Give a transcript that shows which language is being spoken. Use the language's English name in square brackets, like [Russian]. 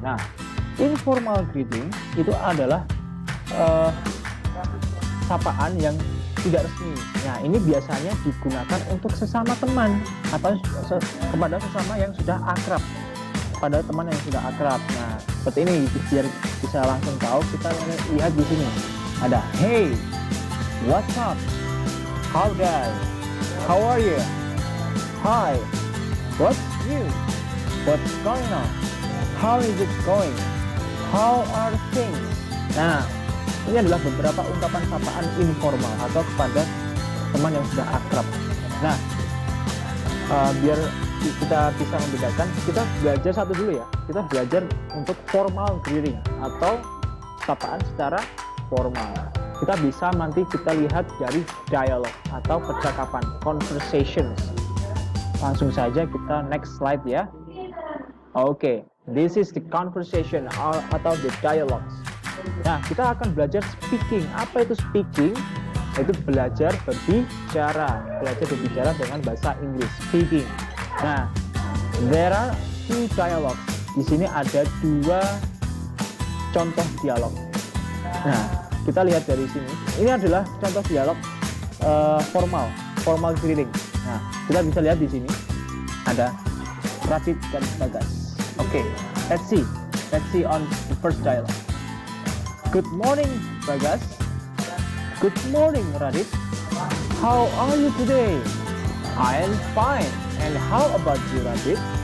[Indonesian] Nah, informal greeting itu adalah sapaan yang tidak resmi. Nah, ini biasanya digunakan untuk sesama teman atau kepada sesama yang sudah akrab, pada teman yang sudah akrab. Nah, seperti ini biar bisa langsung tahu. Kita lihat di sini ada [English] hey, what's up, how guys, how are you, hi, what's new, what's going on, how is it going, how are things. [Indonesian] Nah, ini adalah beberapa ungkapan sapaan informal atau kepada teman yang sudah akrab. Nah, biar kita bisa membedakan, kita belajar satu dulu ya. Kita belajar untuk formal greeting atau sapaan secara formal. Kita bisa nanti kita lihat dari dialog atau percakapan, conversations. Langsung saja kita [English] next slide ya. Oke, this is the conversation [Indonesian] atau [English] the dialogues. [Indonesian] Nah, kita akan belajar speaking. Apa itu speaking? Itu belajar berbicara dengan bahasa Inggris, speaking. [English] Nah, there are two dialogues. [Indonesian] Di sini ada dua contoh dialog. Nah, kita lihat dari sini. Ini adalah contoh dialog formal greeting. Nah, kita bisa lihat di sini ada Radit dan Bagas. [English] Oke, let's see on the first dialogue. Good morning, Bagas. Good morning, Radit. How are you today? I am fine. And how about you, Radit?